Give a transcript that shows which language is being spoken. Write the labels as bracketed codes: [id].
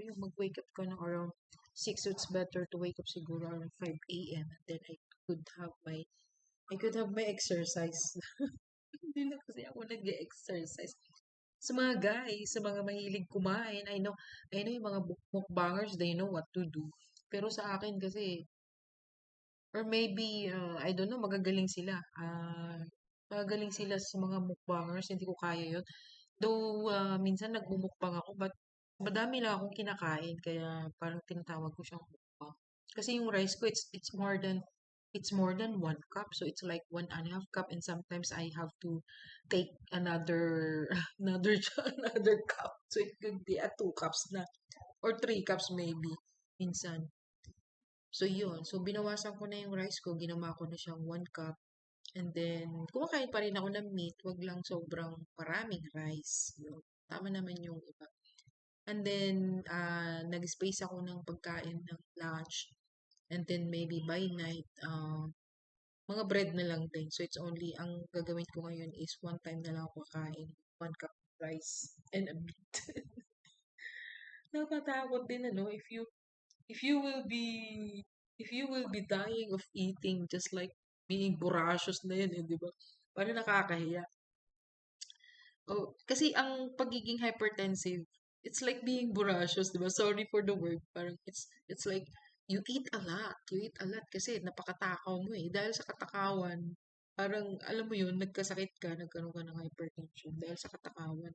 [en] Yung mag-wake up ka ng around 6, so it's better to wake up siguro around 5 a.m. and then could have my I could have my exercise. [tl] Hindi na kasi ako nag-exercise. Sa mga guys, sa mga mahilig kumain, [en] I know yung mga mukbangers, they know what to do. [tl] Pero sa akin kasi, [en] or maybe, I don't know, [tl] magagaling sila. Magagaling sila sa mga mukbangers, hindi ko kaya yun. Though, minsan nagmumukbang ako, but madami lang akong kinakain, kaya parang tinatawag ko siyang mukbang. [en] Kasi yung rice ko, it's more than 1 cup, so it's like 1.5 cup, and sometimes I have to take another, another cup, so it could be 2 cups na, or 3 cups maybe, minsan. [tl] So, yun. So, binawasan ko na yung rice ko. Ginawa ko na siyang 1 cup. And then, kumakain pa rin ako ng meat. Wag lang sobrang maraming rice. Yun. Tama naman yung iba. And then, nag-space ako ng pagkain ng lunch. [en] And then, maybe by night, mga bread na lang din. [tl] So, it's only, ang gagawin ko ngayon is one time na lang ako kakain. [en] 1 cup of rice and a meat. [tl] Nakatakot din, ano, [en] if you will be if you will be dying of eating just like being voracious na yan, eh, di ba? [tl] Parang nakakahiya. [en] Oh, kasi ang pagiging hypertensive, it's like being voracious, di ba? Sorry for the word. Parang it's like you eat a lot. You eat a lot [tl] kasi napakatakaw mo eh. Dahil sa katakawan, parang alam mo yun, nagkasakit ka, nagkaroon ka ng hypertension dahil sa katakawan.